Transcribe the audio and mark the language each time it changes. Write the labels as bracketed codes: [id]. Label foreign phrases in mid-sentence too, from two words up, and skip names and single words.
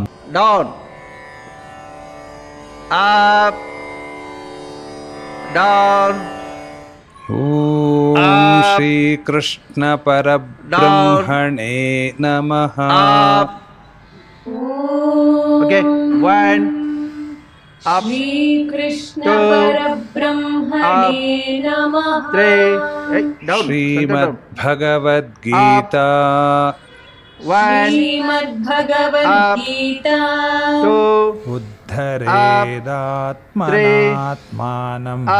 [en] down up down. [sa] ఓం శ్రీకృష్ణ పరబ్రహ్మణే నమః. [en] ఓకే, 1 up, [sa] श्रीकृष्ण परब्रह्मणे नमः. [en] 3 down. [sa] श्रीमद्भगवद्गीता. 1 श्रीमद्भगवद्गीता. 2 उद्धरेदात्मनात्मानं.